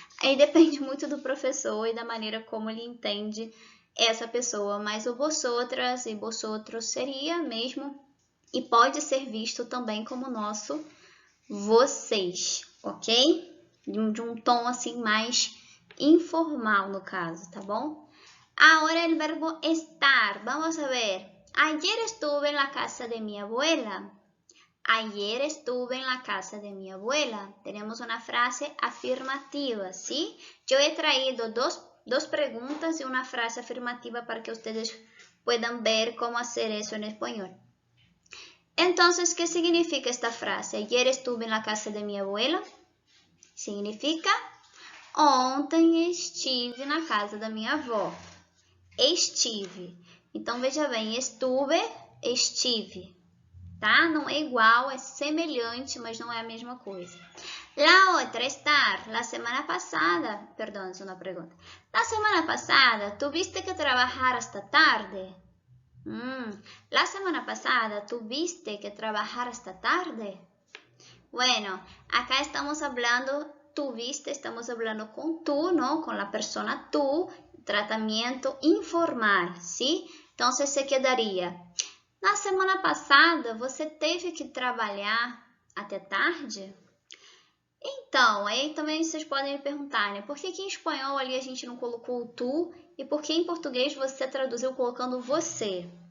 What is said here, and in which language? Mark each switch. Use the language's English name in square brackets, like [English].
[Portuguese] Aí depende muito do professor e da maneira como ele entende essa pessoa, mas o vosotras e vosotros seria mesmo e pode ser visto também como nosso vocês, ok? De um tom assim mais informal no caso, tá bom? [Spanish] Ahora el verbo estar. Vamos a ver. Ayer estuve en la casa de mi abuela. Ayer estuve en la casa de mi abuela. Tenemos una frase afirmativa, ¿sí? Yo he traído dos preguntas y una frase afirmativa para que ustedes puedan ver cómo hacer eso en español. Entonces, ¿qué significa esta frase? Ayer estuve en la casa de mi abuela. [Portuguese] Significa ontem estive na casa da minha avó. Estive. Então, veja bem, estuve, estive. Tá? Não é igual, é semelhante, mas não é a mesma coisa. [Spanish] La otra, estar. La semana pasada, perdón, es una pregunta. La semana pasada, ¿tuviste que trabajar hasta tarde? La semana pasada, ¿tuviste que trabajar hasta tarde? Bueno, acá estamos hablando, tuviste, estamos hablando con tú, ¿no? Con la persona tú, tratamiento informal, ¿sí? Entonces se quedaria: [Portuguese] na semana passada, você teve que trabalhar até tarde? Então, aí também vocês podem me perguntar, né? Por que em espanhol ali a gente não colocou o tu e por que em português você traduziu colocando você?